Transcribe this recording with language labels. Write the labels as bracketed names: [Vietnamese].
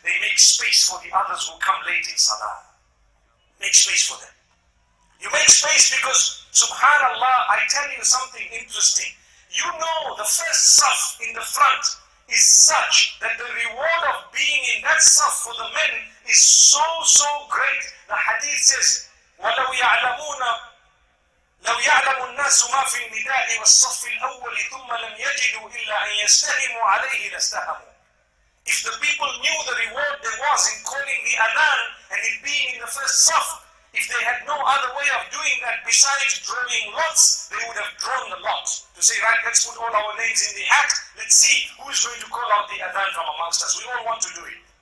[English] They make space for the others who come late in salah. Make space for them. You make space because, subhanallah, I tell you something interesting. You know the first saf in the front is such that the reward of being in that saf for the men is so great. The hadith says, [Arabic] وَلَوْ يَعْلَمُونَ لو يعلم الناس ما في النداء والصف الأول ثم لم يجدوا إلا أن يستهموا عليه لاستهموا. [English] If the people knew the reward there was in calling the adhan and it being in the first saf, if they had no other way of doing that besides drawing lots, they would have drawn the lot. To say, right, let's put all our names in the hat, let's see who is going to call out the adhan from amongst us. We all want to do it.